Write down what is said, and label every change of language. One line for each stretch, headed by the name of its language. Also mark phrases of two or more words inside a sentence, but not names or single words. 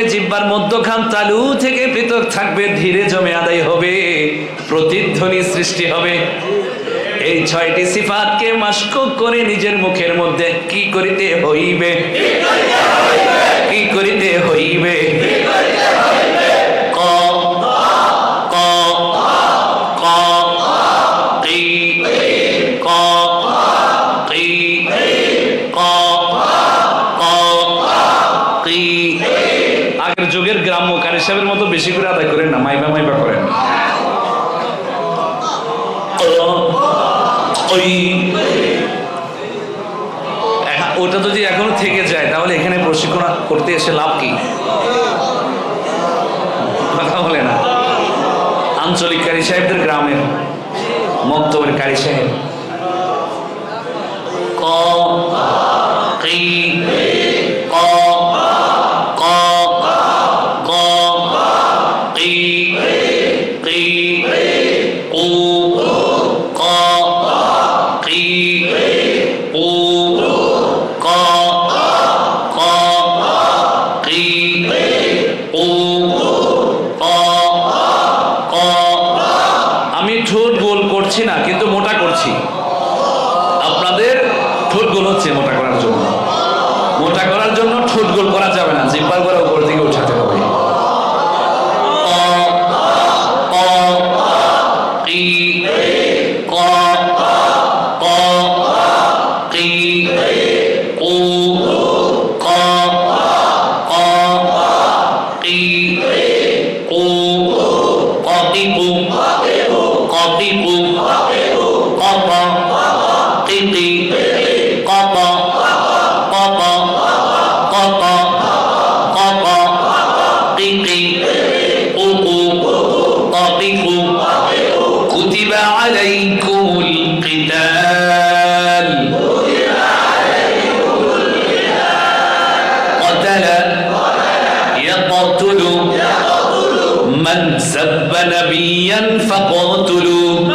Bangla: জিহ্বার মধ্যখান তালু থেকে পৃথক থাকবে, ধীরে জমে আদায় হবে, প্রতিধ্বনি সৃষ্টি হবে। এই ছয়টি সিফাতকে মাস্ক করে নিজের মুখের মধ্যে কি করিতে হইবে? কি করিতে হইবে? ক ক ক কি ক কি ক ক কি। আগের যুগের গ্রাম্য কারি সাহেবের মতো বেশি করে আদায় করেন না, মাইবা মাইবা করেন। ওটা যদি এখনো থেকে যায় তাহলে এখানে প্রশিক্ষণ করতে এসে লাভ কি? কথা বলে না। আঞ্চলিক কারি সাহেবদের গ্রামের মক্তবের কারি সাহেব ক কি ক ক ক কি কি ও ক কি ও ক ক কি ও ক ক। আমি ঠোঁট গোল করছি না, কিন্তু মোটা করছি। আপনাদের ঠোঁট গোল হচ্ছে মোটা করার জন্য। মোটা করার জন্য ঠোঁট গোল করা যাবে না, জিহ্বার গোড়া উপর দিকে উঠাতে হবে। ক কি ক ক কি ও ক ক কি ও কতিপু কতিপু কপ তিতি কপ কপ কপ কপ তিতি উকু কতিপু।
Arabic: كتب عليكم القتال قتل يقتل من سب نبيا فقتلوا